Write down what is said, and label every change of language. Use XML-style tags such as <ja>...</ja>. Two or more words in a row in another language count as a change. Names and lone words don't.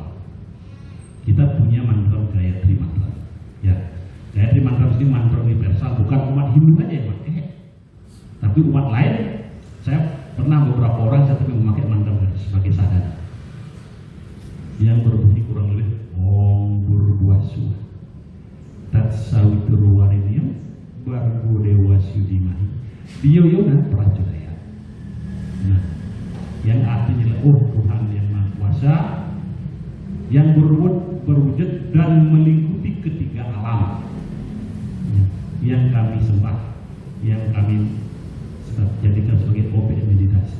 <id>Kita punya mantra Gayatri Mantra. Ya, Gayatri Mantra ini mantra universal, bukan umat Hindu aja yang pakai, tapi umat lain. Saya pernah beberapa orang saya memakai mantra sebagai sadar yang berbunyi kurang lebih</id> <sa>ॐ भूर्भुवः स्वः तत्सवितुर्वरेण्यं भर्गो देवस्य धीमहि धियो यो नः प्रचोदयात्.</sa> <id>Nah, yang artinya Tuhan yang Maha Kuasa yang berwujud dan melingkupi ketiga alam, yang kami sembah, yang kami jadikan sebagai objek meditasi.</id>